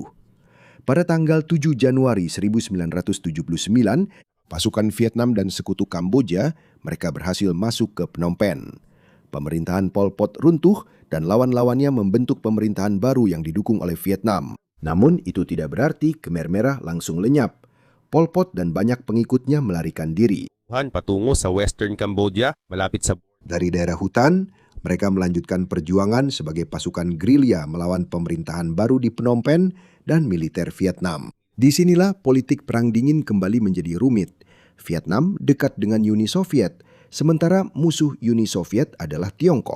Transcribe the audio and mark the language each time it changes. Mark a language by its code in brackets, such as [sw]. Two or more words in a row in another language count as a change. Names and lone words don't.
[id] Pada tanggal 7 Januari 1979, pasukan Vietnam dan sekutu Kamboja, mereka berhasil masuk ke Phnom Penh. Pemerintahan Pol Pot runtuh dan lawan-lawannya membentuk pemerintahan baru yang didukung oleh Vietnam. Namun itu tidak berarti Khmer Merah langsung lenyap. Pol Pot dan banyak pengikutnya melarikan diri. [tl] Patungo sa Western Cambodia, malapit sa... [id] Dari daerah hutan, mereka melanjutkan perjuangan sebagai pasukan gerilya melawan pemerintahan baru di Phnom Penh dan militer Vietnam. Disinilah politik Perang Dingin kembali menjadi rumit. Vietnam dekat dengan Uni Soviet, sementara musuh Uni Soviet adalah Tiongkok.